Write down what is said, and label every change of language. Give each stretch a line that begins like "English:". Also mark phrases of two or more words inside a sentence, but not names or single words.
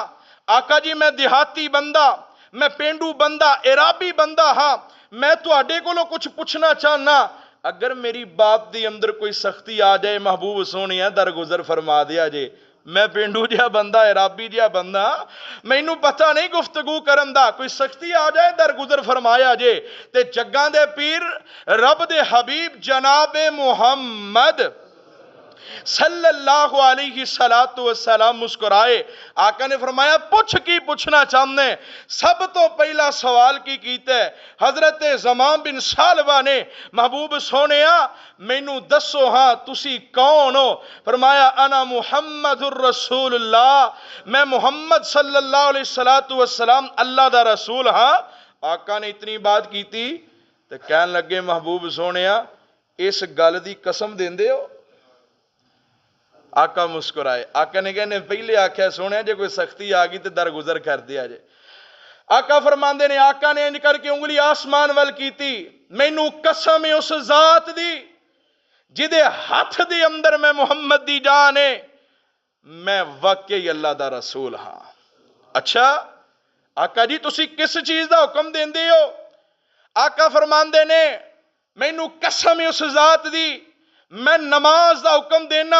Punjabi: آقا جی میں دیہاتی بندہ, میں پینڈو بندہ, عرابی بندہ ہاں, میں تو آڈے کو کچھ پوچھنا چاہنا, اگر میری بات دی اندر کوئی سختی آ جائے محبوب سونیا درگزر فرما دیا جے. میں پینڈو جہا بندہ, عرابی جہا بندہ, مینوں پتہ نہیں گفتگو کرن دا, کوئی سختی آ جائے درگزر فرمایا جے. تے جگاں دے پیر رب دے حبیب جناب محمد
Arabic: صلی اللہ علیہ وسلم
Punjabi: مسکرائے. آقا نے فرمایا پوچھ کی پوچھنا چاہنے؟ سب تو پہلا سوال کی کیتا ہے حضرت زمام بن سالبہ نے, محبوب سونیا مینوں دسو ہاں تسی کون ہو؟ فرمایا
Arabic: انا محمد الرسول اللہ,
Punjabi: میں محمد
Arabic: صلی اللہ علیہ وسلم
Punjabi: اللہ دا رسول ہاں. آقا نے اتنی بات کی تھی تو کہن لگے محبوب سونیا اس گل دی قسم دیندے ہو؟ آقا مسکرائے. آقا نے کہنے پہلے آکھیا سونے جے کوئی سختی آگی تو درگزر کر دیا جے. آقا فرماندے نے آقا نے انج کر کے انگلی آسمان وال کیتی, مینوں قسم اس ذات دی جدے ہاتھ دی اندر میں محمد دی جان ہے, میں واقعی اللہ دا رسول ہاں. اچھا آقا جی تسی کس چیز دا حکم دیندے ہو؟ آقا فرماندے نے مینوں قسم اس ذات دی میں نماز دا حکم دینا.